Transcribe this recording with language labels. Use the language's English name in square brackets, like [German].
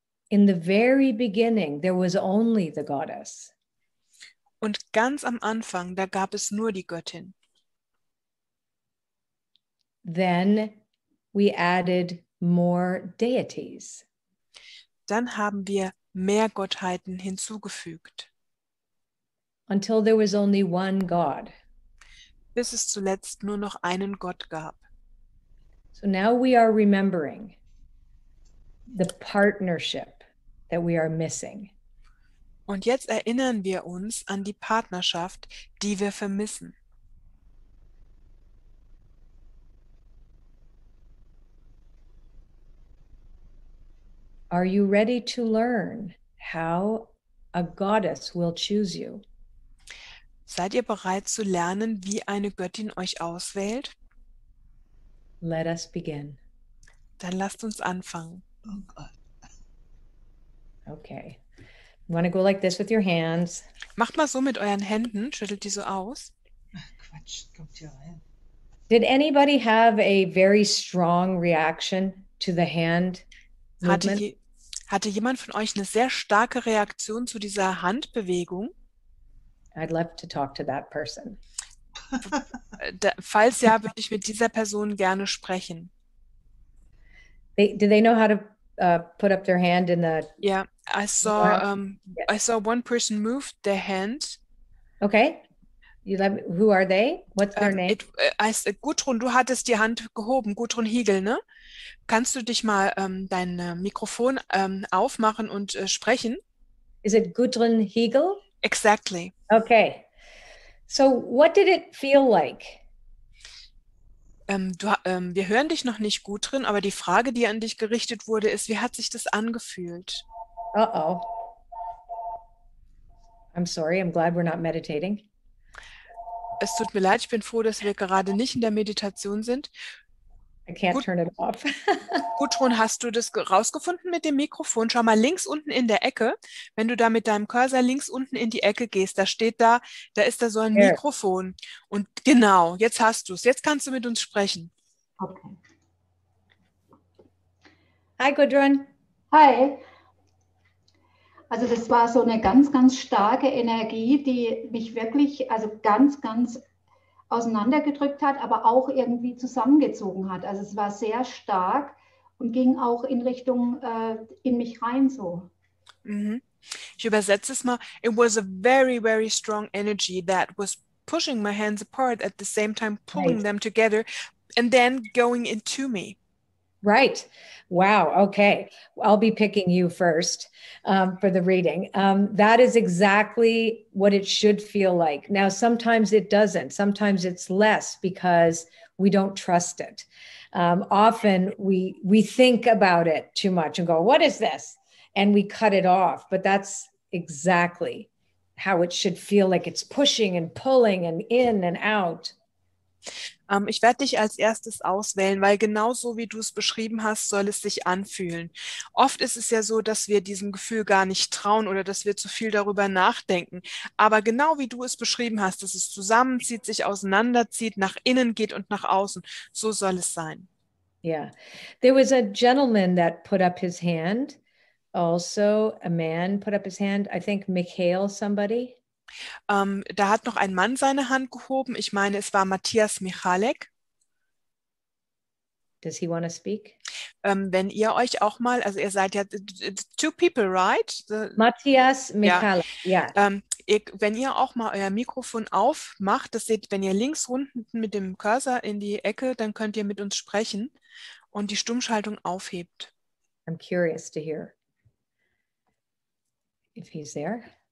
[English] In the very beginning, there was only the goddess. [German] Und ganz am Anfang, da gab es nur die Göttin. [English] Then we added more deities. [German] Dann haben wir mehr Gottheiten hinzugefügt, [English] Until there was only one God. [German] bis es zuletzt nur noch einen Gott gab. [English] So now we are remembering the partnership that we are missing. [German] Und jetzt erinnern wir uns an die Partnerschaft, die wir vermissen. [English] Are you ready to learn how a goddess will choose you? [German] Seid ihr bereit zu lernen, wie eine Göttin euch auswählt? [English] Let us begin. [German] Dann lasst uns anfangen. Oh Gott. [English] Okay. You want to go like this with your hands. [German] Macht mal so mit euren Händen, schüttelt die so aus. Ach Quatsch, kommt hier rein. [English] Did anybody have a very strong reaction to the hand movement? [German] Hatte jemand von euch eine sehr starke Reaktion zu dieser Handbewegung? [English] I'd love to talk to that person. [German] Falls ja, würde ich mit dieser Person gerne sprechen. [English] Do they know how to put up their hand in the... Yeah, I saw one person move their hand. Okay. Who are they? What's their name? [German] Gudrun, du hattest die Hand gehoben. Gudrun Hiegel, ne? Kannst du dich mal dein Mikrofon aufmachen und sprechen? [English] Is it Gudrun Hiegel? Exactly. Okay. So what did it feel like? [German] Wir hören dich noch nicht gut drin, aber die Frage, die an dich gerichtet wurde, ist, wie hat sich das angefühlt? Uh-oh. [English] I'm sorry, I'm glad we're not meditating. [German] Es tut mir leid, ich bin froh, dass wir gerade nicht in der Meditation sind. [English] I can't turn it off. [German] Gudrun, hast du das rausgefunden mit dem Mikrofon? Schau mal links unten in der Ecke. Wenn du da mit deinem Cursor links unten in die Ecke gehst, da ist da so ein Mikrofon. Und genau, jetzt hast du es. Jetzt kannst du mit uns sprechen. Okay. Hi, Gudrun. Hi. Also das war so eine ganz, ganz starke Energie, die mich wirklich ganz, ganz auseinandergedrückt hat, aber auch irgendwie zusammengezogen hat. Also es war sehr stark und ging auch in Richtung in mich rein so. Mhm. Ich übersetze es mal. [English] It was a very, very strong energy that was pushing my hands apart at the same time, pulling them together and then going into me. Right. Wow. Okay. I'll be picking you first for the reading. That is exactly what it should feel like. Now, sometimes it doesn't. Sometimes it's less because we don't trust it. Often we think about it too much and go, what is this? And we cut it off. But that's exactly how it should feel like it's pushing and pulling and in and out. [German] Ich werde dich als erstes auswählen, weil genauso wie du es beschrieben hast, soll es sich anfühlen. Oft ist es ja so, dass wir diesem Gefühl gar nicht trauen oder dass wir zu viel darüber nachdenken. Aber genau wie du es beschrieben hast, dass es zusammenzieht, sich auseinanderzieht, nach innen geht und nach außen, so soll es sein. [English] Yeah. There was a gentleman that put up his hand. Also, a man put up his hand. I think Mikhail somebody. [German] Da hat noch ein Mann seine Hand gehoben. Ich meine, es war Matthias Michalek. [English] Does he want to speak? [German] Wenn ihr euch auch mal, also ihr seid ja [English] two people, right? [German] Matthias Michalek, ja. Wenn ihr auch mal euer Mikrofon aufmacht, das seht, wenn ihr links unten mit dem Cursor in die Ecke, dann könnt ihr mit uns sprechen und die Stummschaltung aufhebt. [English] I'm curious to hear if he's there.